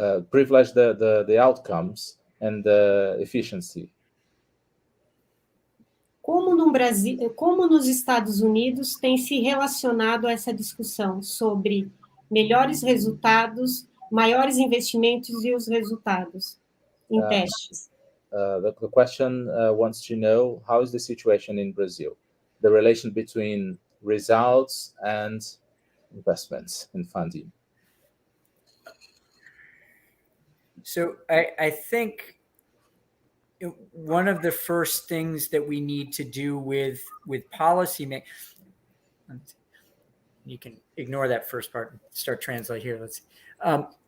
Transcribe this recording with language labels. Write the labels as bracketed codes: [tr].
[en] Privilege the outcomes and the efficiency. [pt] Como no Brasil, como nos Estados Unidos tem se relacionado a essa discussão sobre melhores resultados, maiores investimentos e os resultados em testes? [en] The question wants to know how is the situation in Brazil, the relation between results and investments and funding. So I think one of the first things that we need to do with policy you can ignore that first part and start translate here. Let's see.